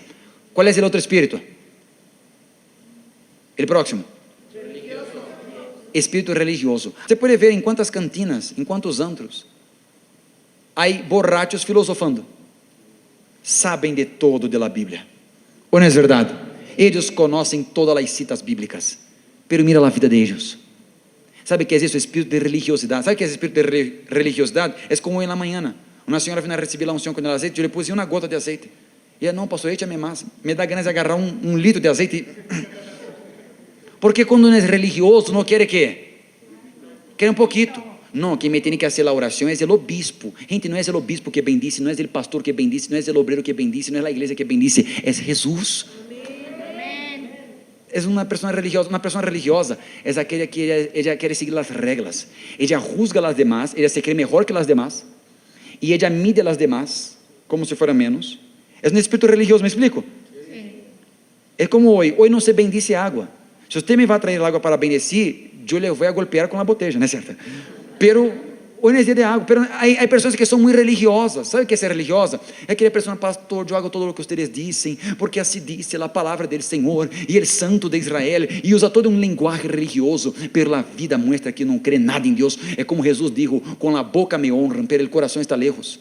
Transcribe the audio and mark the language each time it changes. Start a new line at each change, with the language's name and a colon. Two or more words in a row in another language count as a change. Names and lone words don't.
Portuguese: Qual é o outro espírito? O próximo. Espírito religioso. Você pode ver em quantas cantinas, em quantos antros há borrachos filosofando. Sabem de todo da Bíblia. Ou não é verdade? Eles conhecem todas as citas bíblicas.
Spanish: Pero mira
Portuguese: a vida de eles.
Spanish: ¿Sabe qué es eso? Espíritu de religiosidad. ¿Sabe qué es espíritu de religiosidad? Es como en la mañana. Una señora vino a recibir la unción con el aceite. Yo le puse una gota de aceite. Y ella, no, pastor, échame más. Me da ganas de agarrar un litro de aceite. Porque cuando uno es religioso, no quiere qué. Quiere un poquito. No, quien me tiene que hacer la oración es el obispo. Gente, no es el obispo que bendice, no es el pastor que bendice, no es el obrero que bendice, no es la iglesia que bendice, es Jesús.
Portuguese: É uma pessoa religiosa é aquela que ela quer seguir as regras, ela juzga as demás, ela se crê melhor que as demás, e ela mide as demás, como
Spanish: se fuera
Portuguese: menos. É um espírito religioso, me explico? É como hoje não se bendice água. Se você me vai trazer água para bendecir, eu le vou a golpear com a botella, não é certo?
Spanish: Pero Hoy no es día de algo, pero hay personas que son muy religiosas. ¿Sabe qué es ser religiosa? Es aquella persona, pastor, yo hago todo lo que ustedes dicen, porque así dice la palabra del Señor y el Santo de Israel, y usa todo un lenguaje religioso, pero la vida muestra que no cree nada en Dios. Es como Jesús dijo, con la boca me honran, pero el corazón está lejos.